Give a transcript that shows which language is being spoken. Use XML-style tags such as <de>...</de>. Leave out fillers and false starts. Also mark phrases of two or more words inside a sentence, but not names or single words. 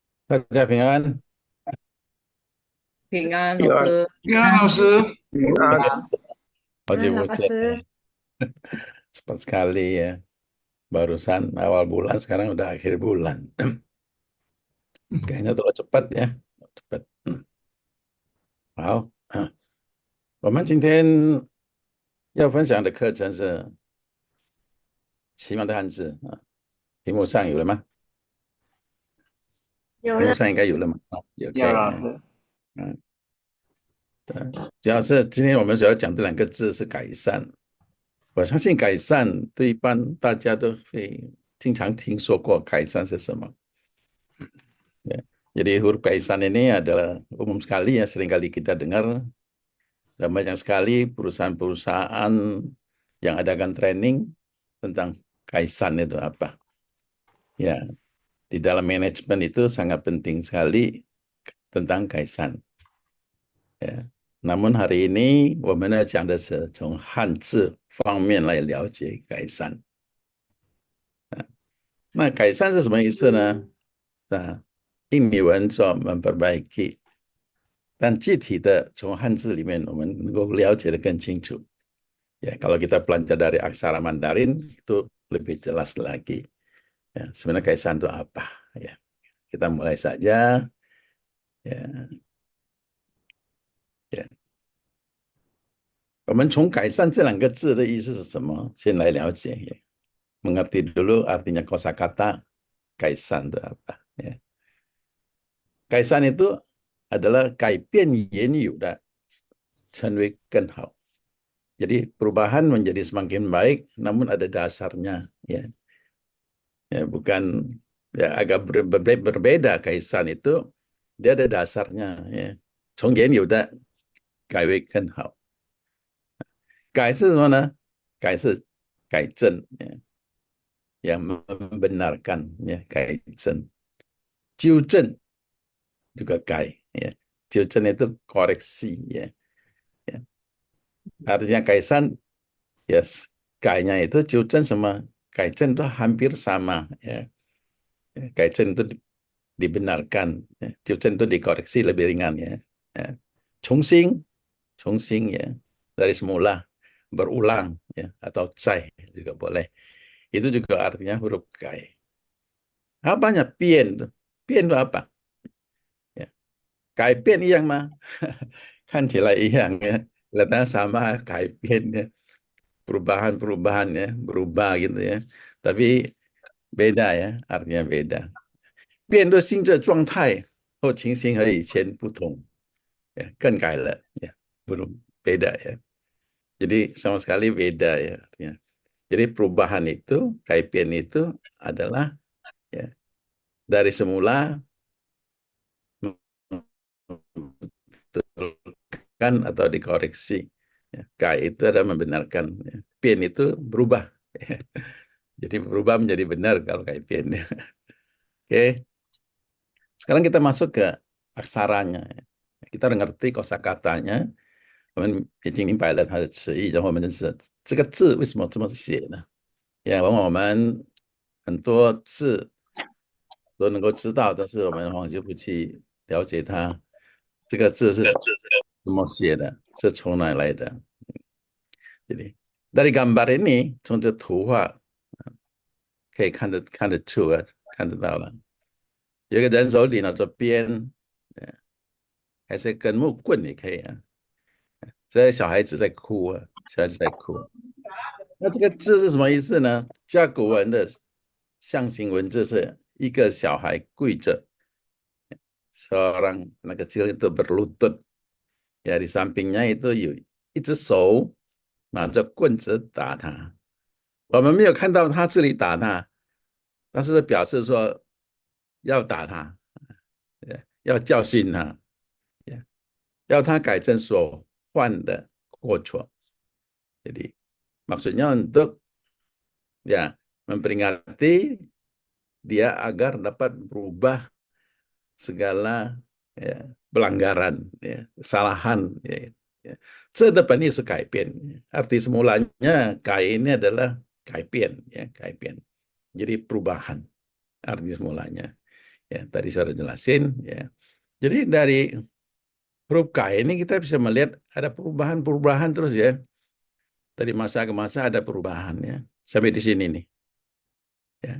<zh>大家平安。平安，平安，老师。平安老师，平安，好久不老见了，师，</zh> <id>cepat sekali ya. Barusan awal bulan, sekarang udah akhir bulan. Kayaknya terlalu cepat ya，cepat。</id> <zh>好，我们今天要分享的课程是奇妙的汉字啊，题目上有了吗？题目有了，上应该有了吗？有，可有以。老师，嗯，对，主要是今天我们主要讲这两个字是改善。我相信改善对一般大家都会经常听说过，改善是什么？Ya.</zh> <id>Jadi huruf kaisan ini adalah umum sekali ya, seringkali kita dengar dan banyak sekali perusahaan-perusahaan yang adakan training tentang kaisan itu apa. Ya, di dalam manajemen itu sangat penting sekali tentang kaisan. Ya. namun hari ini</id> <zh>我们呢讲的是从汉字方面来了解改善。那改善是什么意思呢？印尼文说 memperbaiki，但具体的从汉字里面我们能够了解的更清楚。</zh> <id>Ya, kalau kita belajar dari aksara Mandarin itu lebih jelas lagi. Ya, sebenarnya kaisan itu apa? Ya, kita mulai saja. Ya, ya.</id> <zh>我们从改善这两个字的意思是什么，先来了解。Ya.</zh> <id>Mengerti dulu artinya kosakata kaisan itu apa. Ya. Kaisan itu adalah</id> <zh>改变原有的，成为更好。</zh> <id>Jadi perubahan menjadi semakin baik, namun ada dasarnya, ya, ya bukan ya agak berbeda. Kaisan itu dia ada dasarnya, ya.</id> <zh>从原有的改为更好。改是什么呢？改是改正，</zh> <id>ya, yang membenarkan, ya,</id> <zh>改正。</zh> <id>纠正 juga 改，ya. 纠正 itu koreksi, ya. Ya. Artinya kaisan, yes, 改nya itu 纠正 sama 改正 itu hampir sama, ya. 改正 itu dibenarkan, ya. 纠正 itu dikoreksi lebih ringan, ya. Ya. 重新 ya, dari semula, berulang, ya, atau 再 juga boleh. Itu juga artinya huruf 改。Apanya 变 tuh? 变 itu apa? Ya.</id> <zh>改变 一样吗？看起来一样</zh> <id>ya, kelihatannya sama,</id> <zh>改变 ya.</zh> <id>Perubahan-perubahan ya, berubah gitu ya. Tapi beda ya, artinya beda.</id> <zh>变的新的状态或情形和以前不同，ya, 更改了 ya,</zh> <id>belum beda ya. Jadi sama sekali beda ya artinya. Jadi perubahan itu, 改变 itu adalah ya, dari semula membetulkan atau dikoreksi. Ya, Kai itu adalah membenarkan. Ya. Pin itu berubah. Jadi berubah menjadi benar kalau kai pin. Oke, sekarang kita masuk ke aksaranya. Kita udah ngerti kosakatanya.</id> <zh>我们已经明白了它的词义，然后我们认识这个字为什么这么写呢？也往往我们很多字都能够知道，但是我们往往就不去了解它这个字是怎么写的，是从哪来的。</zh> <id>Jadi dari gambar ini，</id> <zh>从这图画可以看得出啊，看得到了。有一个人手里拿着鞭，还是根木棍也可以啊。这小孩子在哭啊，小孩子在哭。那这个字是什么意思呢？甲骨文的象形文字是一个小孩跪着 ，</zh> <id>seorang anak kecil itu berlutut. Ya, di sampingnya itu</id> <zh>有一只手拿着棍子打他。我们没有看到他这里打他，但是表示说要打他，要教训他，要他改正所犯的过错。</zh> <id>Jadi maksudnya untuk ya memperingati dia agar dapat berubah segala ya, pelanggaran, ya, kesalahan. Ya, ya.</id> <zh>这的本意是改变,</zh> <id>arti semulanya 改 ini adalah 改变, ya, 改变. Jadi perubahan arti semulanya. Ya, tadi saya sudah jelasin. Ya. Jadi dari huruf K ini kita bisa melihat ada perubahan-perubahan terus ya. Dari masa ke masa ada perubahan ya. Sampai di sini nih. Ya.</id>